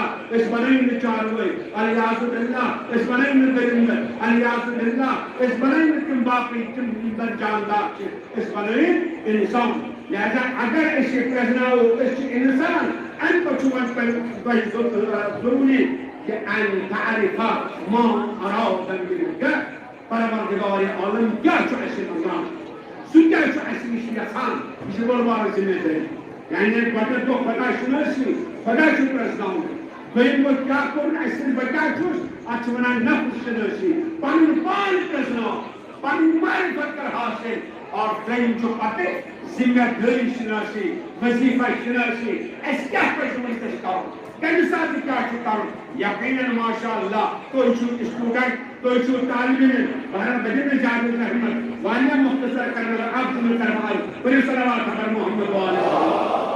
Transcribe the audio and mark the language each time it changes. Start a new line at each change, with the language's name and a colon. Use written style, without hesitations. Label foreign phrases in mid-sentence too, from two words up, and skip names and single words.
Kashmiri: أسۍ بنٲوۍ نہٕ چاروٲے
Arabic: الیاذ باللہ
Kashmiri: أسۍ بنٲوۍ نہٕ دٔرِنٛدٕ
Arabic: الیاذ باللہ
Kashmiri: أسۍ بنٲوۍ نہٕ تِم باقٕے تِم یِم زن جاندار چھِ أسۍ بنٲوۍ اِنسان لہذا اگر أسۍ یہِ پرٛزناوو أسۍ چھِ اِنسان اَمہِ پتہٕ چھُ وۄنۍ تۄہہِ ضروٗری کہ
Arabic: ان تعرف ما اراد منك
Kashmiri: پروردگار عالم کیا چھُ اَسہِ منگان سُہ کیٛاہ چھُ اَسہِ نِش یژھان یہِ چھِ بٔڑ بارٕ ذمہٕ دٲری یعنی گۄڈٕنیٚتھ گوٚو خۄدا شنٲسی خۄدا چھُ پرٛزناوُن دوٚیِم گوٚو کیٛاہ کوٚرُن اَسہِ سۭتۍ بہٕ کیٛاہ چھُس اَتھ چھِ وَنان نفس شنٲسی پنُن پان پرٛزناو پنٕنۍ معرفت کر حاصل اور دوٚیِم چھُ پتہٕ ذمہ دٲری شناسی وظیفہ شناسی اَسہِ کیٛاہ پَزِ وٕنکٮ۪س کَرُن کمہِ ساتہٕ کیٛاہ چھُ کَرُن یقیٖناً
Arabic: ماشاء اللہ
Kashmiri: تُہۍ چھِو سٹوٗڈنٛٹ تُہۍ چھِو طالبہِ علم بہرحال بہٕ دِمہٕ زیادٕ رحمت واریاہ مختصر کرنہٕ اکھ زٕ مِنٹ کرٕ بہٕ پٔرِو صلوات حضرت محمد وعلیہ